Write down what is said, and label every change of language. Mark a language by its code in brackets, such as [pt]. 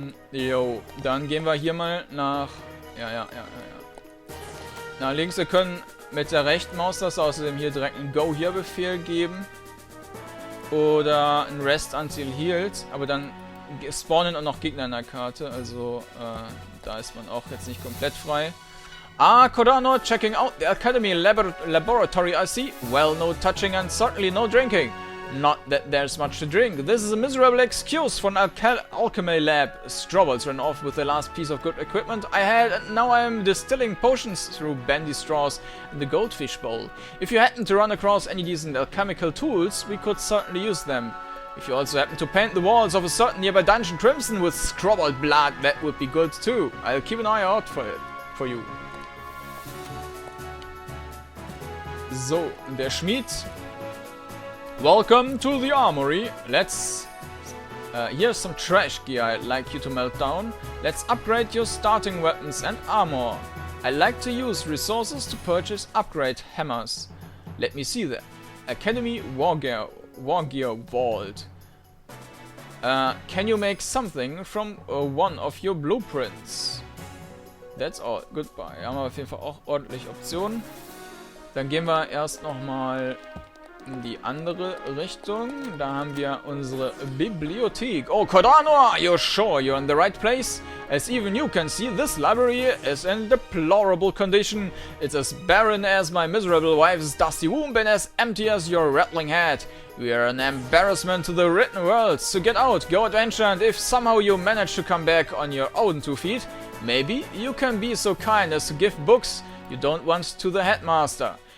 [de] Jo, dann gehen wir hier mal nach, nach links. Wir können mit der rechten Maustaste außerdem hier direkt einen Go-Here-Befehl geben. Oder ein Rest until healed. Aber dann spawnen auch noch Gegner in der Karte. Also da ist man auch jetzt nicht komplett frei. [en] Kordanor, checking out the Academy Laboratory I see. Well, no touching and certainly no drinking. Not that there's much to drink. This is a miserable excuse for an alchemy lab. Scrobolt ran off with the last piece of good equipment I had, and now I am distilling potions through bendy straws in the goldfish bowl. If you happen to run across any decent alchemical tools, we could certainly use them. If you also happen to paint the walls of a certain nearby dungeon crimson with Scrobolt blood, that would be good too. I'll keep an eye out for you. [de] So, der Schmied. [en] Welcome to the armory. Let's... here's some trash gear I'd like you to melt down. Let's upgrade your starting weapons and armor. I like to use resources to purchase upgrade hammers. Let me see that. Academy Wargear Vault. Can you make something from one of your blueprints? That's all. Goodbye. [de] Haben wir auf jeden Fall auch ordentlich Optionen. Dann gehen wir erst nochmal in die andere Richtung. Da haben wir unsere Bibliothek. [en] Oh, Kordanor! You're sure you're in the right place? As even you can see, this library is in deplorable condition. It's as barren as my miserable wife's dusty womb and as empty as your rattling head. We are an embarrassment to the written world. So get out, go adventure, and if somehow you manage to come back on your own 2 feet, maybe you can be so kind as to give books you don't want to the headmaster.